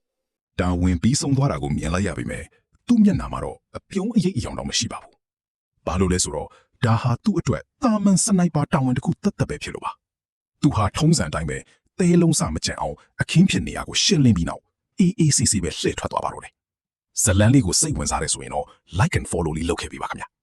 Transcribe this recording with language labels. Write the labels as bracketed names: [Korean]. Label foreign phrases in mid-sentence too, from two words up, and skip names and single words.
[Burmese] တာဝန်ပြီးဆုံးသွားတာကိုမြင်လိုက်ရပြီမဲ့သူ့မျက်နှာမှာတော့အပြုံးအရိပ်အယောင်တော့မရှိပါဘူးဘာလို့လဲဆိုတော့ဒါဟာသူ့အတွက်တာမန်စနိုက်ပါတာဝန်တစ်ခုသက်သက်ပဲဖြစ်လို့ပါသူဟာထုံးစံတိုင်းပဲသဲလုံးစမကြံအောင်အခင်းဖြစ်နေရကိုရှင်းလင်းပြီးနောက်အေးအေးဆေးဆေးပဲလှည့်ထွက်သွားပါတော့တယ်ဇလန်လေးကိုစိတ်ဝင်စားတယ်ဆိုရင်တော့ [English] like and follow [Burmese] လေးလုပ်ခဲ့ပေးပါခင်ဗျာ